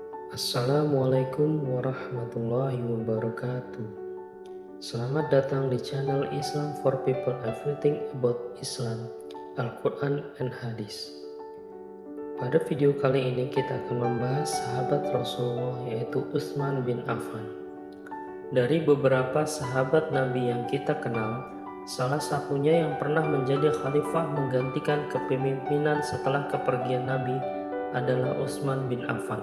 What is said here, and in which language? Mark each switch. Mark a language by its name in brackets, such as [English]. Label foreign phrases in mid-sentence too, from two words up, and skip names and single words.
[Arabic] السلام عليكم ورحمة الله وبركاته. [Indonesian] Selamat datang di channel Islam for People, Everything About Islam, Al-Quran and Hadis. Pada video kali ini kita akan membahas sahabat Rasulullah, yaitu Utsman bin Affan. Dari beberapa sahabat Nabi yang kita kenal, salah satunya yang pernah menjadi khalifah menggantikan kepemimpinan setelah kepergian Nabi adalah Utsman bin Affan.